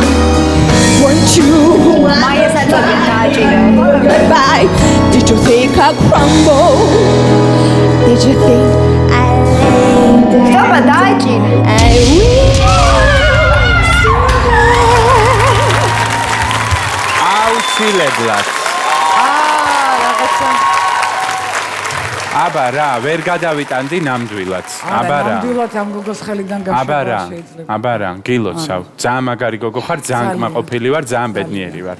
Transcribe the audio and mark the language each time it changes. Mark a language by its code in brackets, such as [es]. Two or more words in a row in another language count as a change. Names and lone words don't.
[en] Weren't you? Goodbye. Did you think I crumble? Did you think I laid Stop it, Daiji. I will survive. [ka] აუცილებლად. რაღაცა. აბა რა, ვერ გადავიტანდი ნამდვილად. აბა რა. ნამდვილად ამ გოგოს ხელიდან აბა რა. გაშოვა შეიძლება. აბა რა, გილოცავ. ძალიან მაგარი გოგო ხარ, ძალიან კმაყოფილი ვარ, ძალიან ბედნიერი ვარ.